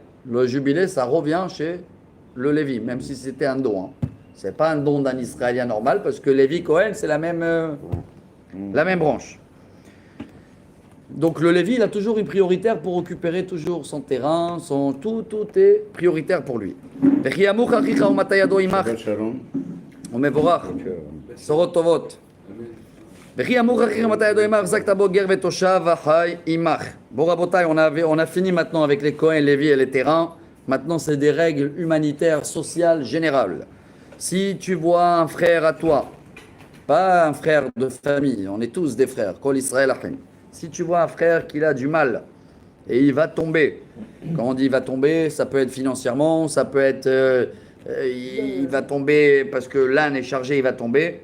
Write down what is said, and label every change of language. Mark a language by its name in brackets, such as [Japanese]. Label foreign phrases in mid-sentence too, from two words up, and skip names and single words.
[French] Le jubilé, ça revient chez le Lévi, même si c'était un don. Hein. C'est pas un don d'un Israélien normal, parce que Lévi Cohen, c'est la même branche. Donc le Lévi, il a toujours une prioritaire pour récupérer toujours son terrain, tout est prioritaire pour lui. [Hebrew] שבת שלום. ומבורך, בשורות טובות. וכי אמור אחרי מתי ידו עמך, החזקת בו גר ותושב החי עמך. Bon, רבותיי, [French] on a fini maintenant avec les Cohen, Lévi et les terrains. Maintenant, c'est des règles humanitaires, sociales, générales. Si tu vois un frère à toi, pas un frère de famille, on est tous des frères, [Hebrew] כל ישראל אחים. [French] Si tu vois un frère qui a du mal et il va tomber, quand on dit il va tomber, ça peut être financièrement, ça peut être il va tomber parce que l'âne est chargé, il va tomber.